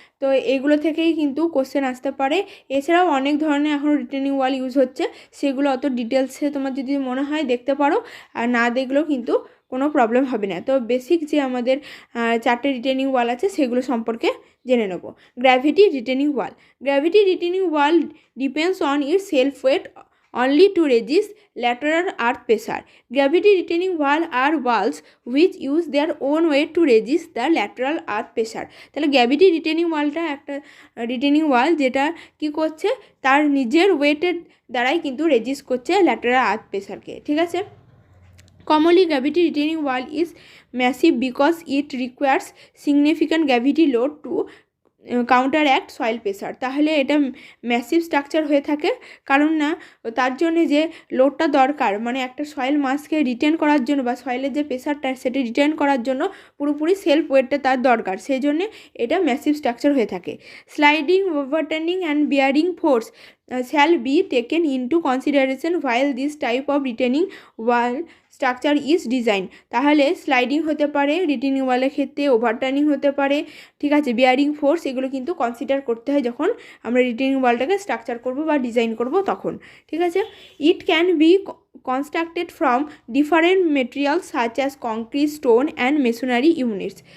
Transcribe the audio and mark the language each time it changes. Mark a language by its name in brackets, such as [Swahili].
[Bangla] তো এগুলো থেকেই কিন্তু কোশ্চেন আসতে পারে। এছাড়াও অনেক ধরনের এখন রিটেনিং ওয়াল ইউজ হচ্ছে, সেগুলো অত ডিটেলসে তোমার যদি মনে হয় দেখতে পারো, আর না দেখলেও কিন্তু কোনো প্রবলেম হবে না। তো বেসিক যে আমাদের 4টে রিটেনিং ওয়াল আছে সেগুলো সম্পর্কে জেনে নেব। [English] Gravity retaining wall depends on its self weight only to resist lateral earth pressure. Gravity retaining wall are walls which use their own weight to resist the lateral earth pressure. [Bangla] তাহলে gravity retaining ওয়ালটা একটা retaining ওয়াল যেটা কি করছে, তার নিজের ওয়েটের দ্বারাই কিন্তু রেজিস্ট করছে ল্যাটেরাল আর্থ প্রেশারকে, ঠিক আছে। [English] Commonly, gravity retaining wall is massive because it requires significant gravity load to counteract soil pressure. [Bangla] তাহলে এটা ম্যাসিভ স্ট্রাকচার হয়ে থাকে, কারণ না তার জন্য যে লোডটা দরকার, মানে একটা সয়েল মাসকে রিটেন করার জন্য বা সয়েলের যে প্রেশারটা সেটা রিটেন করার জন্য পুরোপুরি সেলফ ওয়েটটা তার দরকার, সেই জন্যে এটা ম্যাসিভ স্ট্রাকচার হয়ে থাকে। [English] Sliding, overturning and bearing force shall be taken into consideration while this type of retaining wall structure is designed. [Bangla] তাহলে স্লাইডিং হতে পারে রিটেনিং ওয়ালের ক্ষেত্রে, ওভারটার্নিং হতে পারে, ঠিক আছে, বিয়ারিং ফোর্স, এগুলো কিন্তু কনসিডার করতে হয় যখন আমরা রিটেনিং ওয়ালটাকে স্ট্রাকচার করব বা ডিজাইন করব তখন, ঠিক আছে। [English] It can be constructed from different materials such as concrete, stone and masonry units.